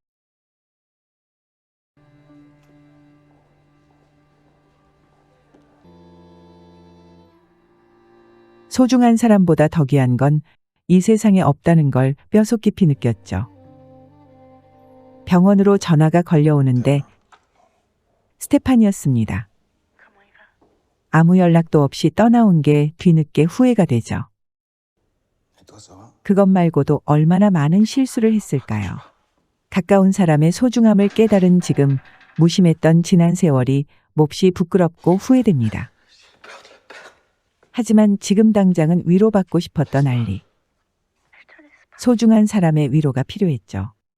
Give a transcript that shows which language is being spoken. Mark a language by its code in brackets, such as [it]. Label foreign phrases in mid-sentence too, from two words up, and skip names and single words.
[ko] 소중한 사람보다 더 귀한 건 이 세상에 없다는 걸 뼈속 깊이 느꼈죠. 병원으로 전화가 걸려오는데 스테판이었습니다. 아무 연락도 없이 떠나온 게 뒤늦게 후회가 되죠. [fr] Et toi, ça va? [ko] 그것 말고도 얼마나 많은 실수를 했을까요? 가까운 사람의 소중함을 깨달은 지금 무심했던 지난 세월이 몹시 부끄럽고 후회됩니다. 하지만 지금 당장은 위로받고 싶었던 알리. 소중한 사람의 위로가 필요했죠.